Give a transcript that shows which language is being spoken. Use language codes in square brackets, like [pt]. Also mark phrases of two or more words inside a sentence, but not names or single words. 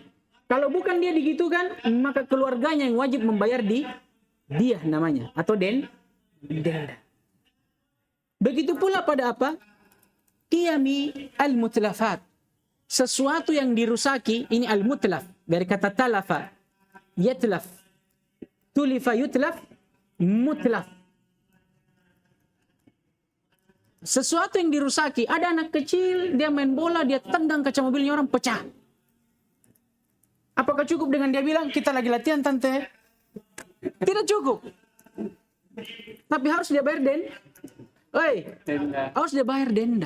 [id] Kalau bukan dia digitukan, maka keluarganya yang wajib membayar dia namanya. Atau denda. Begitu pula pada apa? [ar] قيم المتلفات. [id] Sesuatu yang dirusaki, ini al-mutlaf. Dari kata [ar] تلف. يتلف. تلف يتلف. [id] Mutlaf. Sesuatu yang dirusaki. Ada anak kecil, dia main bola, dia tendang kaca mobilnya orang, pecah. Apakah cukup dengan dia bilang, kita lagi latihan tante? Tidak cukup. Tapi harus dia bayar harus dia bayar denda.